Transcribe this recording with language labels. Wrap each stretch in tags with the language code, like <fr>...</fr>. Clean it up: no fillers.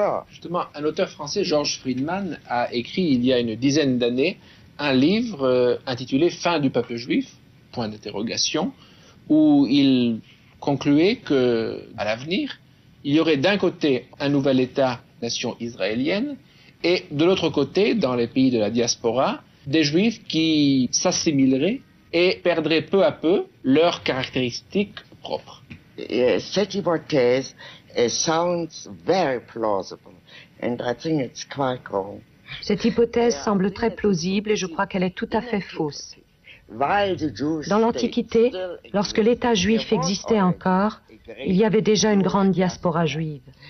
<fr>Justement, un auteur français, Georges Friedman, a écrit il y a une dizaine d'années un livre intitulé « Fin du peuple juif », point d'interrogation, où il concluait que, à l'avenir, il y aurait d'un côté un nouvel État-nation israélienne et de l'autre côté, dans les pays de la diaspora, des Juifs qui s'assimileraient et perdraient peu à peu leurs caractéristiques propres. Cette hypothèse</fr> <en>sounds very plausible, and I think it's quite wrong.</en> <fr>Cette hypothèse semble très plausible et je crois qu'elle est tout à fait fausse. Dans l'Antiquité, lorsque l'État juif existait encore, il y avait déjà une grande diaspora juive.</fr>